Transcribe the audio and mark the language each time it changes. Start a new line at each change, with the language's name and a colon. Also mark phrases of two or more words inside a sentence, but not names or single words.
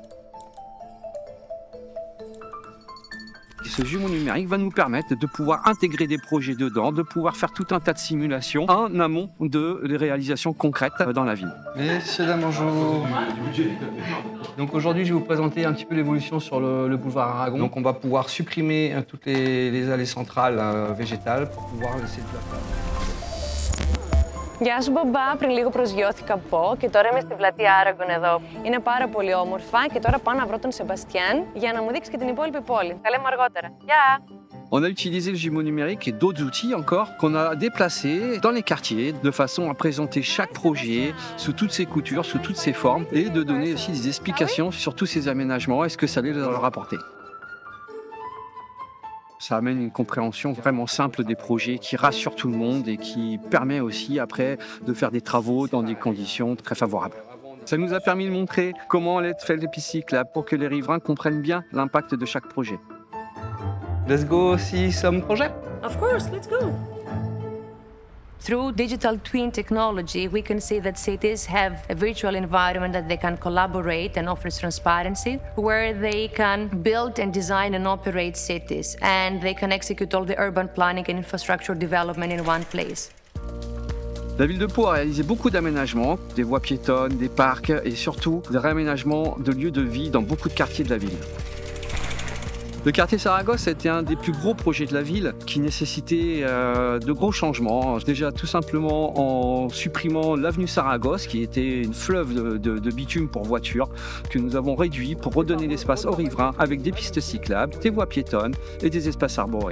French: Et ce jumeau numérique va nous permettre de pouvoir intégrer des projets dedans, de pouvoir faire tout un tas de simulations en amont de les réalisations concrètes dans la ville. Messieurs, dames, bonjour. Donc aujourd'hui, je vais vous présenter un petit peu l'évolution sur le boulevard Aragon. Donc on va pouvoir supprimer toutes les allées centrales végétales pour pouvoir laisser de la place.
Greek: Γεια σου μπαμπά, πριν λίγο προσγειώθηκα από και τώρα είμαι στη πλατεία Άραγκον εδώ. Είναι πάρα πολύ όμορφα και τώρα πάω να βρω τον Σεμπαστιάν για να μου δείξει και την υπόλοιπη πόλη. Τα λέμε αργότερα. Γεια!
French: On a utilisé le jumeau numérique et d'autres outils encore qu'on a déplacés dans les quartiers de façon à présenter chaque projet sous toutes ses coutures, sous toutes ses formes et de donner aussi des explications sur tous ces aménagements et ce que ça allait leur apporter. Ça amène une compréhension vraiment simple des projets qui rassure tout le monde et qui permet aussi après de faire des travaux dans des conditions très favorables. Ça nous a permis de montrer comment allait être fait les pistes cyclables pour que les riverains comprennent bien l'impact de chaque projet.
English: Let's go see some project. Of course, let's go. Through digital twin technology, we can see that cities have a virtual environment that they can collaborate and offers transparency, where they can build and design and operate cities, and they can execute all the urban planning and infrastructure development in one place.
French: La ville de Pau a réalisé beaucoup d'aménagements, des voies piétonnes, des parcs et surtout des réaménagements de lieux de vie dans beaucoup de quartiers de la ville. Le quartier Saragosse était un des plus gros projets de la ville qui nécessitait de gros changements. Déjà tout simplement en supprimant l'avenue Saragosse qui était une fleuve de bitume pour voitures que nous avons réduit pour redonner l'espace aux riverains avec des pistes cyclables, des voies piétonnes et des espaces arborés.